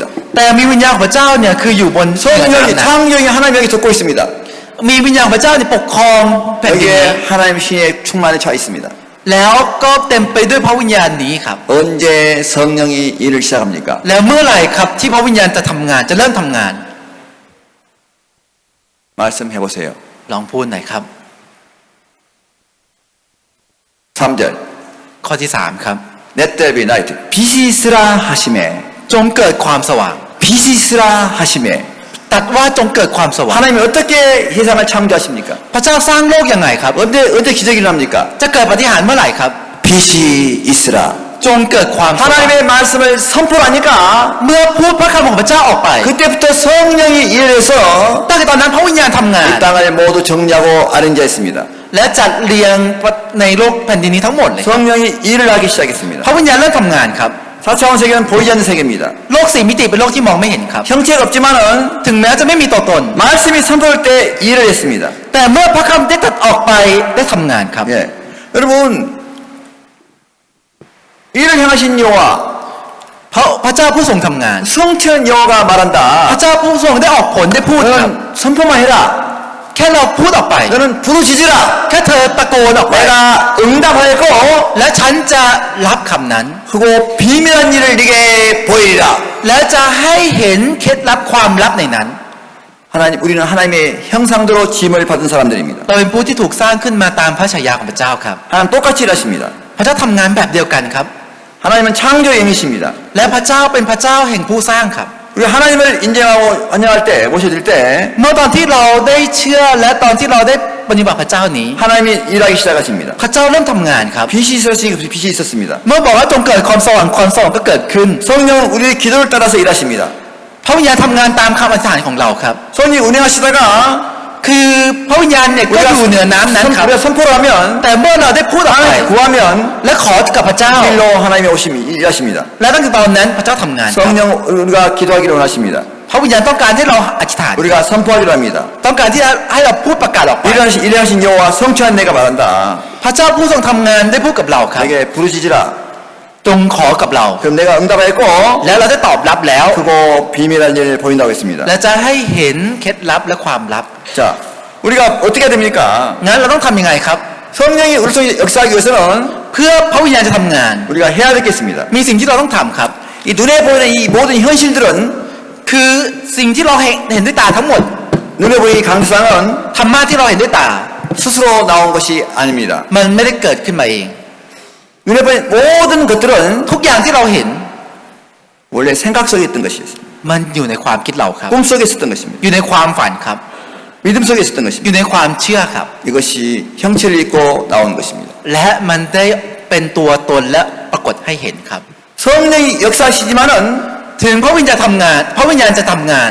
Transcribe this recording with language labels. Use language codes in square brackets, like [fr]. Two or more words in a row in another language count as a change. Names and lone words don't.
[th] แต่มีวิญญาณของพระเจ้าเนี่ยคืออยู่บนเหนือ [ko] 성령이 [th] น้ำนะ [ko] 창조이 하나님 여기 덮고 있습니다. [th] มีวิญญาณของพระเจ้าเนี่ยปกครองแผ่นดินนี้ [ko] 여기에 하나님 신의 충만에 차 있습니다. [th] แล้วก็เต็มไปด้วยพระวิญญาณนี้ครับ [ko] 언제 성령이 일을 시작합니까? [th] แล้วเมื่อไหร่ครับที่พระวิญญาณจะทำงานจะเริ่มทำงาน [ko] 말씀해 보세요. [th] ลองพูดหน่อยครับ [ko] 3절. [th] ข้อที่3ครับ [en] Let there be light. [ko] 빛이 있으라 하심에 [th] จงเกิดความสว่าง [ko] 빛 빛이 있으라 하심에 [th] ตรัสว่าจงเกิดความสว่าง [ko] 하나님이 어떻게 세상을 창조하십니까? [th] พระเจ้าสร้างโลกยังไงครับ [ko] 언제 기적이 일어납니까? [th] จะเกิดปาฏิหาริย์เมื่อไหร่ครับ [ko] 빛이 있으라. [th] จงเกิดความสว่าง [ko] 하나님의 말씀을 선포하니까 [th] เมื่อพูดพระคำของพระเจ้าออกไป [ko] 그때부터 성령이 일해서 [th] ตั้งแต่ตอนนั้นพระวิญญาณทำงาน [ko] 이 땅을 모두 정리하고 아린자했습니다. [th] และจัดเรียงในโลกแผ่นดินนี้ทั้งหมดเลย [ko] 성령이 일을 하기 시작했습니다. [th] พระวิญญาณเริ่มทำงานครับ [ko] 4차원 세계는 보이지 않는 세계입니다. [th] โลกสี่มิติเป็นโลกที่มองไม่เห็นครับ [ko] 형체가 없지만은 [th] ถึงแม้จะไม่มีตัวตน [ko] 말씀이 선포할 때 일을 했습니다. [th] แต่เมื่อพระคำได้ตรัสออกไปได้ทำงานครับ [ko] 예. 여러분 일을 행하신 여호와 [th] พระเจ้าผู้ทรงทำงาน [ko] 성천 여호와가 [th] พระ [ko] 말한다. [th] เจ้าผู้ทรงได้ออกผลได้พูดครับ [ko] 너는 선포만 해라. [th] แค่เราพูดออกไป [ko] 너는 부르짖으라. [th] แค่เธอตะโกนออกไป [ko] 내가 응답하였고 [th] และฉันจะรับคำนั้น [ko] 그리고 비밀한 일을 네게 보이리라. [th] แล้วจะให้เห็นเคล็ดลับความลับในนั้น [ko] 우리는 하나님의 형상대로 지음을 받은 사람들입니다. [th] เราเป็นผู้ที่ถูกสร้างขึ้นมาตามพระฉายาของพระเจ้าครับ [ko] 하나님 똑같이 일하십니다. [th] พระเจ้าทำงานแบบเดียวกันครับ [ko] 하나님은 창조의 영이십니다. [th] และพระเจ้าเป็นพระเจ้าแห่งผู้สร้างครับ [ko] 우리 하나님을 인정하고 환영할 때 모셔질 때 [th] เมื่อตอนที่เราได้เชื่อและตอนที่เราได้ปฏิบัติพระเจ้านี้ [ko] 하나님이 일하기 시작하십니다. [th] พระเจ้าเริ่มทำงานครับ [ko] 빛이 있었으니 빛이 있었습니다. [th] เมื่อบอกว่าจงเกิดความสว่างความสว่างก็เกิดขึ้น [ko] 성령은 우리의 기도를 따라서 일하십니다. [th] พระวิญญาณทำงานตามคำอธิษฐานของเราครับ [ko] 성령이 운행하시다가 [th] คือพระวิญญาณเนี่ยก็อยู่เหนือน้ำนั้นครับ [ko] 우리가 선포를 하면 [th] แต่เมื่อเราได้พูดออกไป [ko] 하나님 구하면 [th] และขอกับพระเจ้า [ko] 일로 하나님의 오심이 일하십니다. [th] และตั้งแต่ตอนนั้นพระเจ้าทำงานครับ [ko] 성령 우리가 기도하기를 원하십니다. [th] พระวิญญาณต้องการให้เราอธิษฐาน [ko] 우리가 선포하기를 합니다. [th] ต้องการที่จะให้เราพูดประกาศออกไป [ko] 일하신 여호와 성취한 내가 말한다. [th] พระเจ้าผู้ทรงทำงานได้พูดกับเราครับ [ko] 내게 부르짖으라. [th] จงขอกับเรา [ko] 그럼 내가 응답하였고 [th] แล้วเราได้ตอบรับแล้ว [ko] 그거 비밀한 일을 보인다고 했습니다. [th] และจะให้เห็นเคล็ดลับและความลับ [ko] 자, 우리가 어떻게 해야 됩니까? [th] งั้นเราต้องทำยังไงครับ [ko] 성령이 우리 속에 역사하기 위해서는 [th] เพื่อพระวิญญาณจะทำงาน [ko] 우리가 해야 되겠습니다. [th] มีสิ่งที่เราต้องทำครับ [ko] 이 눈에 보이는 이 모든 현실들은 [th] คือสิ่งที่เราเห็นด้วยตาทั้งหมด [ko] 눈에 보이는 이 강세상은 [th] ธรรมะที่เราเห็นด้วยตา [ko] 스스로 나온 것이 아닙니다. [th] มันไม่ได้เกิดขึ้นมาเอง [ko] 눈에 보이는 모든 것들은 [th] ทุกอย่างที่เราเห็น [ko] 원래 생각 속에 있던 것이었어요. [th] มันอยู่ในความคิดเราครับ [ko] 꿈 속에 있었던 것입니다. [th] อยู่ในความฝันครับ [ko] 믿음 속에 있었던 [th] อ [ko] 것입니다. [th] ยู่ในความเชื่อครับ [ko] 이것이 형체를 입고 나온 것입니다. [th] และมันได้เป็นตัวตนและปรากฏให้เห็นครับ [ko] 성령이 역사하시지만은 [th] ถึงพระวิญญาณทำงาน พระวิญญาณจะทำงาน